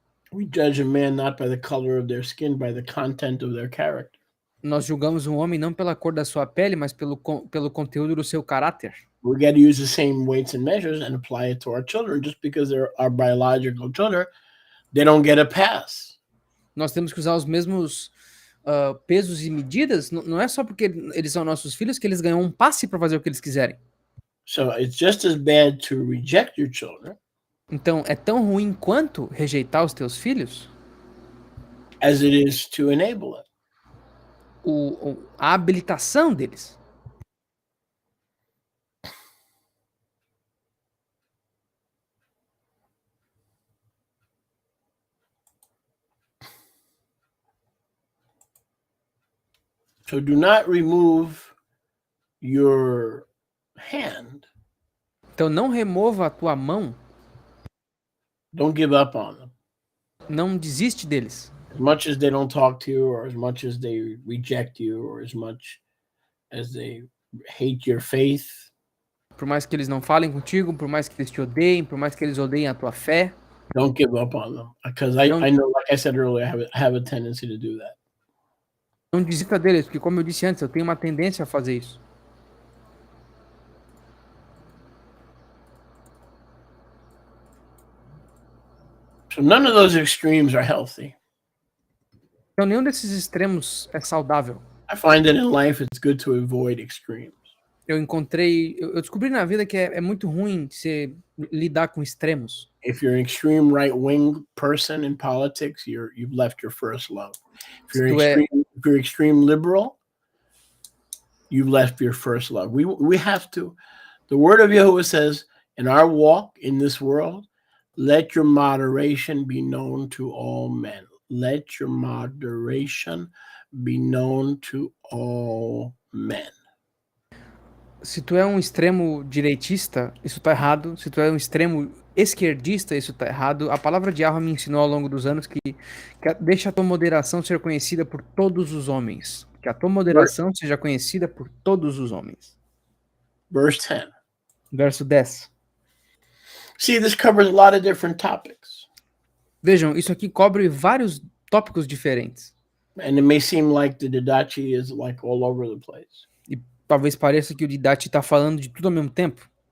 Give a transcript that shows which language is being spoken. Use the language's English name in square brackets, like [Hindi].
[English] we judge a man not by the color of their skin, by the content of their character. [Portuguese] Nós julgamos um homem não pela cor da sua pele, mas pelo conteúdo do seu caráter. [English] We got to use the same weights and measures and apply it to our children. Just because they're our biological children, they don't get a pass. [Portuguese] Nós temos que usar os mesmos pesos e medidas. Não é só porque eles são nossos filhos que eles ganham um passe para fazer o que eles quiserem. [English] So it's just as bad to reject your children [Portuguese] Então, é tão ruim quanto rejeitar os teus filhos [English] as it is to enable it. [Portuguese] a habilitação deles. [English] So do not remove your hand. [Portuguese] Então não remova a tua mão, [English] Don't give up on them. [Portuguese] não desiste deles. [English] As much as they don't talk to you, or as much as they reject you, or as much as they hate your faith, [Portuguese] Por mais que eles não falem contigo, por mais que eles te odeiem, por mais que eles odeiem a tua fé, [English] don't give up on them. Because Don't- I know, like I said earlier, I have a tendency to do that. [Portuguese] não desista deles, porque como eu disse antes, eu tenho uma tendência a fazer isso. [English] So none of those extremes are healthy. [Portuguese] Então nenhum desses extremos é saudável. [English] I find that in life it's good to avoid extremes. [Portuguese] Eu descobri na vida que é muito ruim você lidar com extremos. [English] If you're an extreme right-wing person in politics, you've left your first love. If you're extreme liberal, you've left your first love. We have to. The word of Yahuwah says, in our walk in this world, let your moderation be known to all men. Let your moderation be known to all men. [Portuguese] Se tu é um extremo direitista, isso tá errado. Se tu é um extremo esquerdista, isso tá errado. A palavra de Yahweh me ensinou ao longo dos anos que deixa a tua moderação ser conhecida por todos os homens. Que a tua moderação seja conhecida por todos os homens. [English] Verse 10. [Portuguese] Verso 10. [English] See, this covers a lot of different topics. [Portuguese] Vejam, isso aqui cobre vários tópicos diferentes. [English] And it may seem like the Didachi is like all over the place. [Portuguese] E talvez pareça que o Didache está falando de tudo ao mesmo tempo.